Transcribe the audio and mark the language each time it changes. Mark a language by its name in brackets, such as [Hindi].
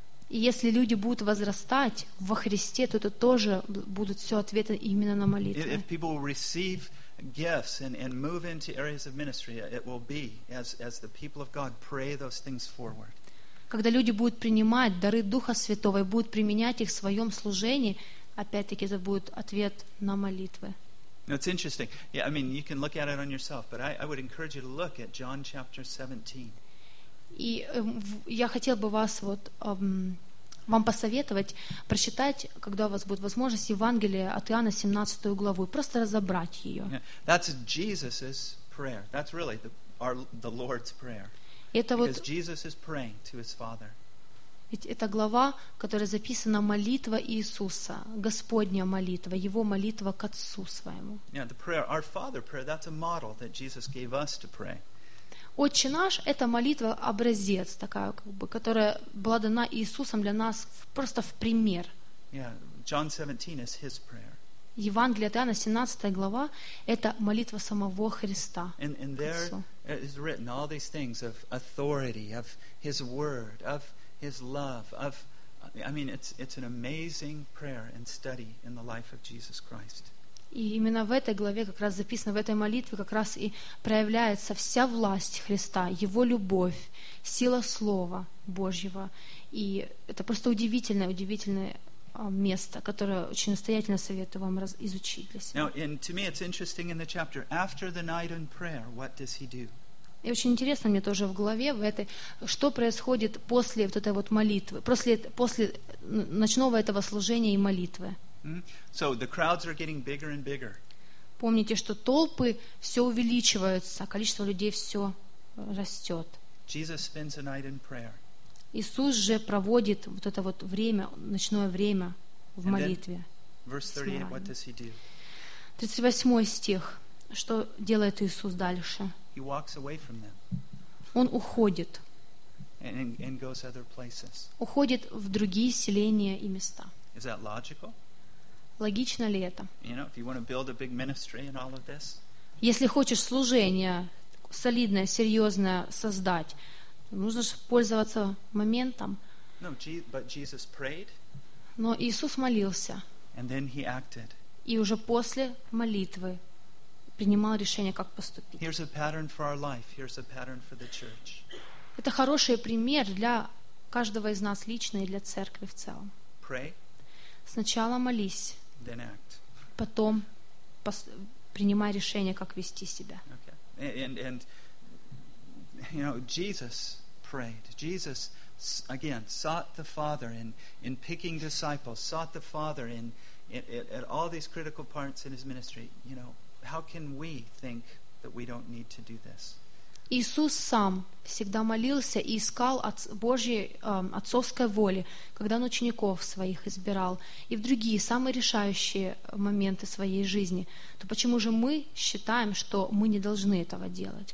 [Russian] И если люди будут возрастать во Христе, то это тоже будут все ответы именно на молитвы. [English] If people receive gifts and move into areas of ministry, it will be as the people of God pray those things forward. [Russian] Когда люди будут принимать дары Духа Святого и будут применять их в своем служении, опять-таки это будет ответ на молитвы. [English] It's interesting. Yeah, I mean, you can look at it on yourself, but I would encourage you to look at John chapter 17. [Russian] И я хотел бы вас вот вам посоветовать прочитать, когда у вас будет возможность, Евангелие от Иоанна 17 главу, и просто разобрать ее. [English] Yeah, that's Jesus's prayer. That's really the Lord's prayer. [Russian] Это [English] because [Russian] вот, [English] Jesus is praying to his Father. [Russian] Ведь это глава, которая записана молитва Иисуса, Господня молитва, Его молитва к Отцу Своему. [English] Yeah, the prayer, our Father prayer, that's a model that Jesus gave us to pray. [Russian] Отче наш — это молитва образец такая, как бы, которая была дана Иисусом для нас просто в пример. [English] Yeah, John 17 is his prayer. [Russian] Евангелие от Иоанна 17 глава — это молитва самого Христа. [English] And there is written all these things of authority, of His Word, of His love, of I mean, it's an amazing prayer and study in the life of Jesus Christ. [Russian] И именно в этой главе, как раз записано в этой молитве, как раз и проявляется вся власть Христа, Его любовь, сила Слова Божьего. И это просто удивительное, удивительное место, которое очень настоятельно советую вам изучить для себя. [English] Now, and to me it's interesting in the chapter, after the night in prayer, what does he do? [Russian] И очень интересно мне тоже в главе, в этой, что происходит после вот этой вот молитвы, после ночного этого служения и молитвы. [English] So the crowds are getting bigger and bigger. [Russian] Помните, что толпы все увеличиваются, количество людей все растет. [English] Jesus spends a night in prayer. [Russian] Иисус же проводит вот это вот время, ночное время в молитве. [English] Verse 38, what does he do? [Russian] 38 стих. Что делает Иисус дальше? [English] He walks away from them. [Russian] Он уходит. [English] And goes other places. [Russian] Уходит в другие селения и места. [English] Is that logical? [Russian] Логично ли это? [English] You know, if you want to build a big ministry and all of this. [Russian] Если хочешь служение солидное, серьезное создать, нужно же пользоваться моментом. [English] No, but Jesus prayed. [Russian] Но Иисус молился. [English] And then he acted. [Russian] И уже после молитвы принимал решение, как поступить. [English] Here's a pattern for our life. Here's a pattern for the church. [Russian] Это хороший пример для каждого из нас лично и для церкви в целом. [English] Pray. [Russian] Сначала молись. [English] Then act. [Russian] Потом принимай решение, как вести себя. [English] Okay. And you know, Jesus prayed. Jesus again sought the Father in picking disciples, sought the Father in all these critical parts in his ministry. You know, how can we think that we don't need to do this? [Russian] Иисус сам всегда молился и искал от Божьей отцовской воли, когда он учеников своих избирал и в другие самые решающие моменты своей жизни. То почему же мы считаем, что мы не должны этого делать?